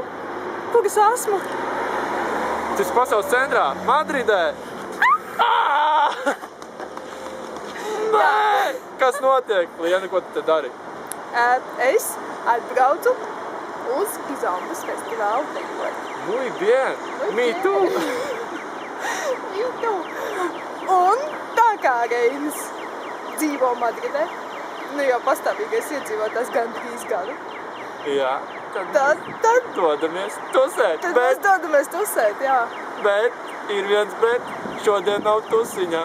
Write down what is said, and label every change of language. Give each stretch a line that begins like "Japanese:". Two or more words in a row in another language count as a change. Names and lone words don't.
Latvian: Kur es esmu? Tu esi pasaules centrā, Madridē. Nē! Kas notiek? Liena, ko tu te dari? Es atbraucu uz Gizambas festivālu dekorēt.
Spanish: Muy bien!
English: Me too!
Latvian: Un tā kā Reinis dzīvo Madridē, jau pastāvīgais iedzīvotājs gandrīz gadu. Jā, Tad dodamies tusēt. mēs dodamies tusēt, jā. Bet ir viens bet. Šodien nav tusiņa.